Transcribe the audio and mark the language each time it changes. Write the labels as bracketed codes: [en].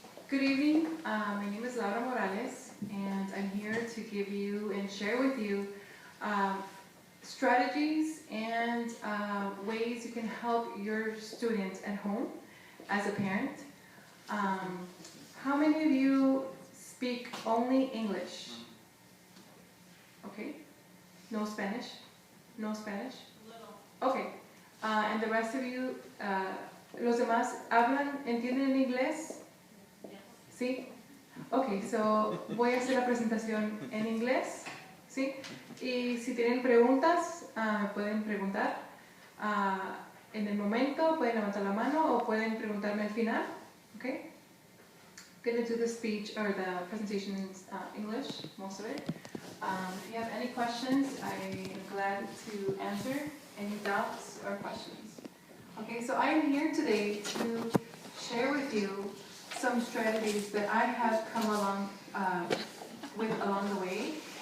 [en] Good evening, my name is Laura Morales, and I'm here to give you and share with you strategies and ways you can help your student at home as a parent. How many of you speak only English? Okay, no Spanish? No Spanish? Okay, and the rest of you, [es] los demás entienden inglés? ¿Sí? [en] Ok, so [es] voy a hacer la presentación en inglés, ¿sí? Y si tienen preguntas, pueden preguntar en el momento, pueden levantar la mano o pueden preguntarme al final, ¿ok? [en] I'm going to do the speech or the presentation in English, most of it. If you have any questions, I'm glad to answer any doubts or questions. Okay, so I am here today to share with you some strategies that I have come along the way.